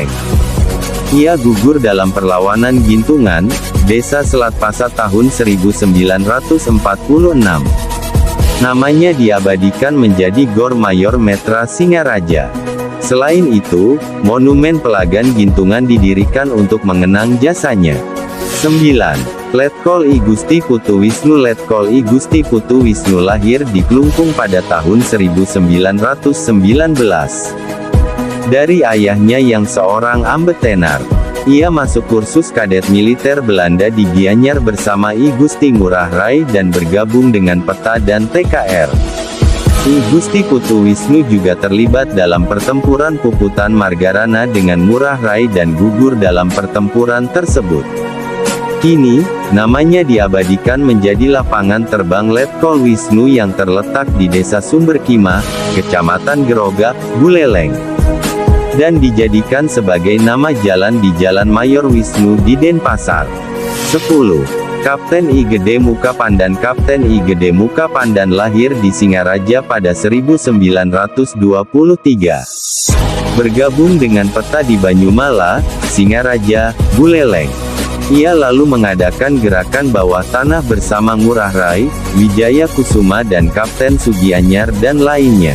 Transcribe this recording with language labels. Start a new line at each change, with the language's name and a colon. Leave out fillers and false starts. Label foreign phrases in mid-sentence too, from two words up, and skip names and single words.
Indonesian: Ia gugur dalam perlawanan Gintungan, Desa Selat Pasa tahun 1946. Namanya diabadikan menjadi Gor Mayor Metra Singaraja. Selain itu, Monumen Pelagan Gintungan didirikan untuk mengenang jasanya. 9. Letkol I Gusti Putu Wisnu Letkol I Gusti Putu Wisnu lahir di Klungkung pada tahun 1919. Dari ayahnya yang seorang ambetenar. Ia masuk kursus kadet militer Belanda di Gianyar bersama I Gusti Ngurah Rai dan bergabung dengan Peta dan TKR. I Gusti Putu Wisnu juga terlibat dalam pertempuran Puputan Margarana dengan Ngurah Rai dan gugur dalam pertempuran tersebut. Kini, namanya diabadikan menjadi lapangan terbang Letkol Wisnu yang terletak di Desa Sumberkimah, Kecamatan Gerogak, Buleleng. Dan dijadikan sebagai nama jalan di Jalan Mayor Wisnu di Denpasar. 10. Kapten I Gede Muka Pandan Kapten I Gede Muka Pandan lahir di Singaraja pada 1923. Bergabung dengan Peta di Banyumala, Singaraja, Buleleng. Ia lalu mengadakan gerakan bawah tanah bersama Ngurah Rai, Wijaya Kusuma dan Kapten Sugianyar dan lainnya.